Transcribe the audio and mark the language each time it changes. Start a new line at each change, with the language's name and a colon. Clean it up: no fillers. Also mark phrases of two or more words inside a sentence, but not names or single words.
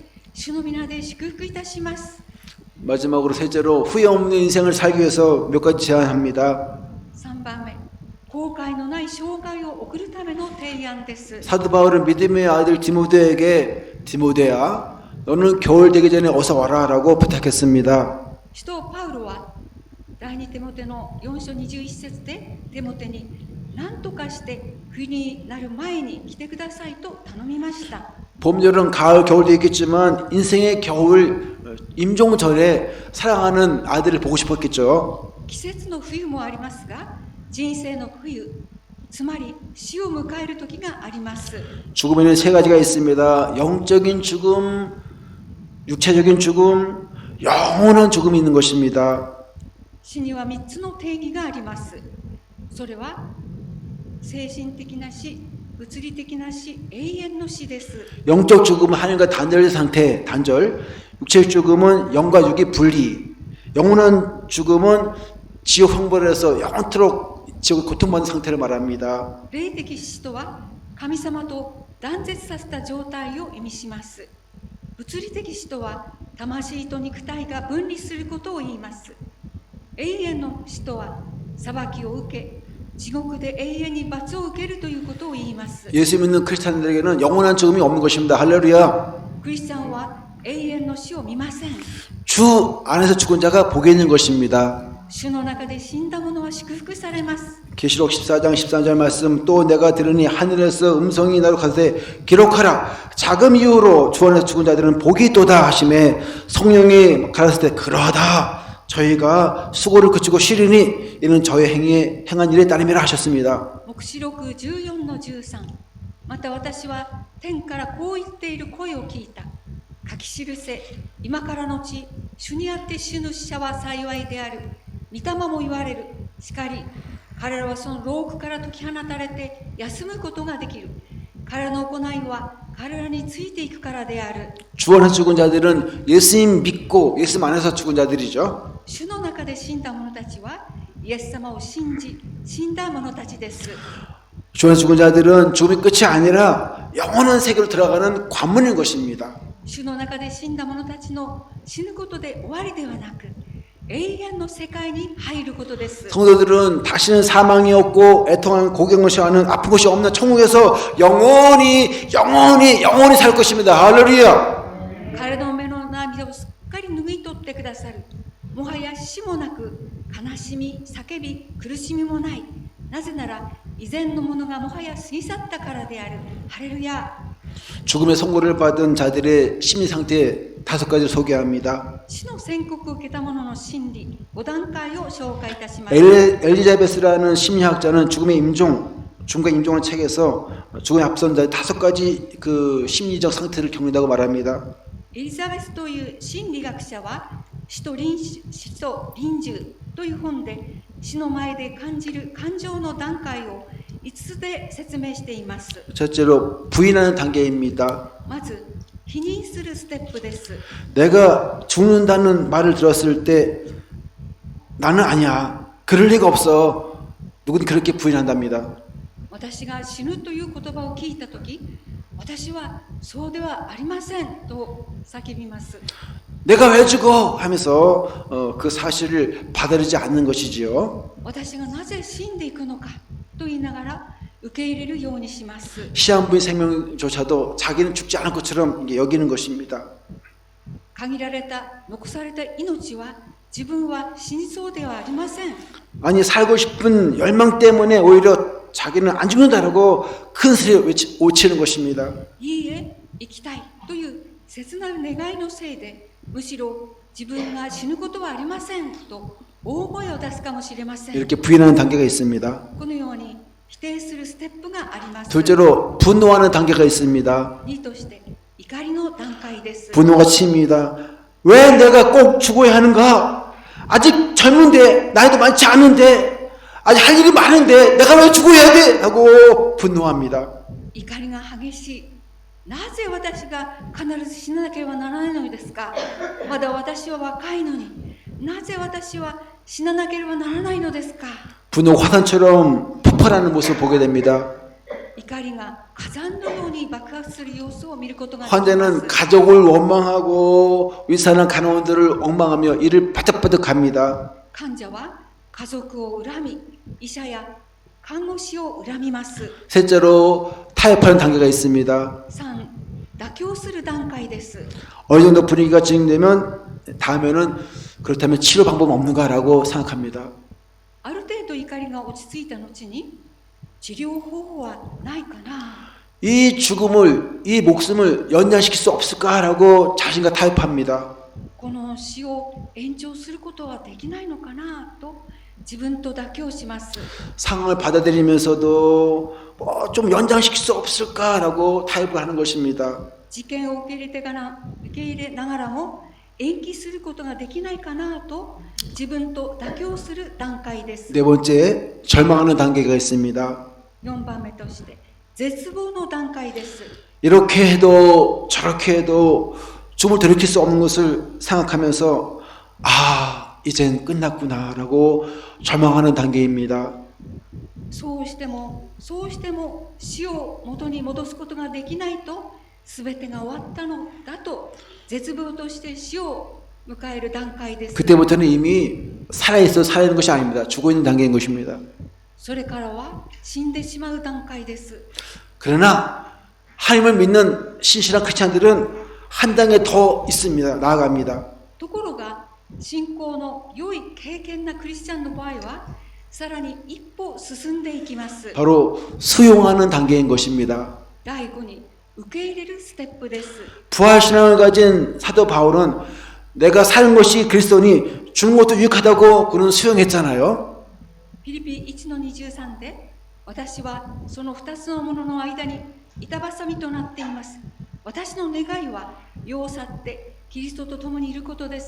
Japanese: 主の皆で祝福いたします。
Korean: 마지막으로 셋째로 후회 없는 인생을 살기 위해서 몇 가지 제안합니다.
Japanese: 3番目、 後悔のない生涯を送るための提案です。
Korean: 사도 바울은 믿음의 아들 디모데에게 디모데야 너는 겨울 되기 전에 어서 와라 라고 부탁했습니다.
Japanese: 使徒パウロは第2テモテの4章21節でテモテに何とかして冬になる前に来てくださいと頼みました。
Korean: 봄, 여름, 가을, 겨울도 있겠지만 인생의 겨울 임종절에 사랑하는 아들을 보고 싶었겠죠.
Japanese: 季節の冬もありますが人生の冬つまり死を迎える時があります。
Korean: 죽음에는 세 가지가 있습니다. 영적인 죽음, 육체적인 죽음, 영원한 죽음이 있는 것입니다.
Japanese: 死には3つの定義があります。それは精神的な死、物理的な死、永遠の死です。
Korean: 영적 죽음은 하늘과 단절 상태, 단절. 육체적 죽음은 영과 육이 분리. 영원한 죽음은 지옥 형벌에서 영원토록 지옥 고통받는 상태를 말합니다.
Japanese: 霊的死とは神様と断絶させた状態を意味します。物理的死とは魂と肉体が分離することを言います。永遠の死とは裁きを受け地獄で永遠に罰を受けるということを言います。
Korean: 예수 믿는 크리스찬들에게는 영원한 죽음이 없는 것입니다. 할렐루야.
Japanese: クリスチャンは永遠の死を見ません。
Korean: 주 안에서 죽은 자가 복이 있는 것입니다.
Japanese: 主の中で死んだ者は祝福されます。
Korean: 계시록 14장 13절 말씀 또 내가 들으니 하늘에서 음성이 나로 가되 기록하라 자금 이후로 주 안에서 죽은 자들은 복이 있도다 하심에 성령이 가라사대 때 그러하다 저희가 수고를 그치고 쉬리니 이는 저의 행한 일에 따름이라 하셨습니다.
Japanese: 黙示録14の13。また私は天からこう言っている声を聞いた。書き記せ、今からのち、主にあって死ぬ死者は幸いである。御霊も言われる。しかり、彼らはその牢獄から解き放たれて休むことができる。彼らの行いは彼らについていくからである。
Korean: 주 안에서 죽은 자들은 예수님 믿고 예수님 안에서 죽은 자들이죠.
Japanese: 主の中で死んだ者たちはイエス様を信じ死んだ者たちです。
Korean: 주 안에서 죽은 자들은 죽음이 끝이 아니라 영원한 세계로 들어가는 관문인 것입니다.
Japanese: 主の中で死んだ者たちの死ぬことで終わりではなく永遠の世界に入ることです。
Korean: 성도들은 다시는 사망이 없고 애통하는 고경을 하는 아픈 것이 없는 천국에서 영원히 살 것입니다. 할렐루야.
Japanese: 彼の目の涙をすっかり拭い取ってくださる。もはや死もなく悲しみ、叫び、苦しみもない。なぜなら以前のものがもはや過ぎ去ったからである。ハレルヤ。
Korean: 죽음의 선고를 받은 자들의 심리 상태 5가지를 소개합니다.
Japanese: 死の宣告を受けた者の心理5段階を紹介いたします。
Korean: 엘리자베스라는 심리학자는 죽음과 임종의 책에서 죽음에 앞선 자의 5가지 그 심리적 상태를 겪는다고 말합니다.
Japanese: エリザベスという心理学者は死と臨終という本で死の前で感じる感情の段階を5つで説明しています。
Korean: 첫째로 부인하는 단계입니다.
Japanese: まず否認するステップです。
Korean: 내가 죽는다는 말을 들었을 때 나는 아니야. 그럴 리가 없어. 누구든 그렇게 부인한답니다.
Japanese: 私が死ぬという言葉を聞いたとき、私はそうではありませんと叫びます。
Korean: 내가 왜 죽어? 하면서 그 사실을 받아들이지 않는 것이지요.
Japanese: 私がなぜ死んでいくのかと言いながら受け入れるようにします。
Korean: 시한부인 생명조차도 자기는 죽지 않을 것처럼 여기는 것입니다.
Japanese: 限られた残された命は自分は死にそうではありません。
Korean: 아니 살고 싶은 열망 때문에 오히려 자기는 안 죽는다라고 큰 소리를 외치는 것입니다.
Japanese: いいえ、生きたいという切なる願いのせいで、むしろ自分が死ぬことはありませんと大声を出すかもしれません。
Korean: 이렇게 부인하는 단계가 있습니다.
Japanese: このように否定するステップがあります。
Korean: 둘째로 분노하는 단계가 있습니다.
Japanese: 2 として怒りの段階です。
Korean: 분노가 칩니다. 왜 내가 꼭 죽어야 하는가? 아직 젊은데 나이도 많지 않은데 아직 할 일이 많은데 내가 왜 죽어야 돼? 하고 분노합니다.
Japanese: 怒りが激しい。なぜ私が必ず死ななければならないのですか？まだ私は若いのに。なぜ私は死ななければならないのですか？
Korean: 분노가 화산처럼 폭발하는 모습을 보게 됩니다.
Japanese: 怒りが火山のように爆発する様子を見ることができます。
Korean: 환자는 가족을 원망하고 의사나 간호원들을 엉망하며 이를 바득바득 합니다.
Japanese: 患者は家族を恨み、医者や看護師を恨みます。
Korean: 셋째로 타협하는 단계가 있습니다.
Japanese: 3、妥協する段階です。
Korean: 어느 정도 분위기가 진행되면 다음에는 그렇다면 치료 방법 없는가라고 생각합니다.
Japanese: ある程度怒りが落ち着いた後に治療方法はないかな。
Korean: 이 죽음을, 이 목숨을 연장시킬 수 없을까라고 자신과 타협합니다.
Japanese: この死を延長することはできないのかなと自分と妥協します。
Korean: 상황을 받아들이면서도 뭐 좀 연장시킬 수 없을까라고 타협을 하는 것입니다.
Japanese: 事件を受け入れながらも延期することができないかなと自分と妥協する段階です。
Korean: 네 번째, 절망하는 단계가 있습니다.
Japanese: 4 番目として絶望の段階です。
Korean: 이렇게 해도 저렇게 해도 죽음을 돌이킬 수 없는 것을 생각하면서 이젠 끝났구나라고 절망하는 단계입니다.
Japanese: そうしても死を元に戻すことができないと全てが終わったのだと絶望として死を迎える段階です。
Korean: 그때부터는 이미 살아있어 살아있는 것이 아닙니다. 죽어있는 단계인 것입니다.
Japanese: それからは死んでしまう段階です。
Korean: 그러나 하나님을 믿는 신실한 크리스찬들은 한 단계 더 있습니다. 나아갑니다.
Japanese: ところが信仰の良い経験なクリスチャンの場合はさらに一歩進んでいきます。
Korean: 바로 수용하는 단계인 것입니다.
Japanese: 第5に受け入れるステップです。
Korean: 부활신앙을 가진 사도 바울은 내가 사는 것이 그리스도니 죽는 것도 유익하다고 그는 수용했잖아요.
Japanese: フィリピ1の23で私はその2つのものの間に板挟みとなっています。私の願いは世を去ってキリストと共にいることです。